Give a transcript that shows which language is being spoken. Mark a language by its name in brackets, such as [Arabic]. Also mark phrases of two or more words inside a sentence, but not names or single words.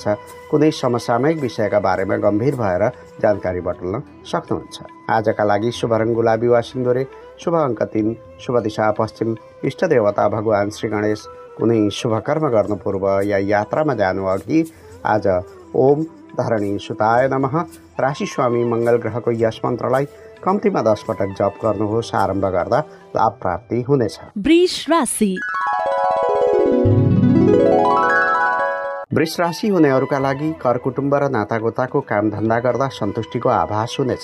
[Nepali] कुनै समसामयिक विषयका बारेमा गम्भीर भएर जानकारी बटुल्न सक्नुहुन्छ। आजका लागि शुभ रङ गुलाबी वा सिन्दुरे, शुभ अङ्क 3, शुभ दिशा पश्चिम, इष्ट देवता भगवान श्री गणेश। कुनै शुभ कर्म गर्नु पूर्व या यात्रामा जानु अघि आज [Sanskrit] ओम धरणी सुताय नमः [Nepali] राशि स्वामी मङ्गल ग्रहको यस मन्त्रलाई कम्तीमा 10 पटक जप गर्नुहोस्। आरम्भ गर्दा लाभ प्राप्ति हुनेछ। वृष राशि। वृष राशि हुनेहरूका लागि कर कुटुम्ब र नातागोताको काम धन्दा गर्दा सन्तुष्टिको आभास हुनेछ।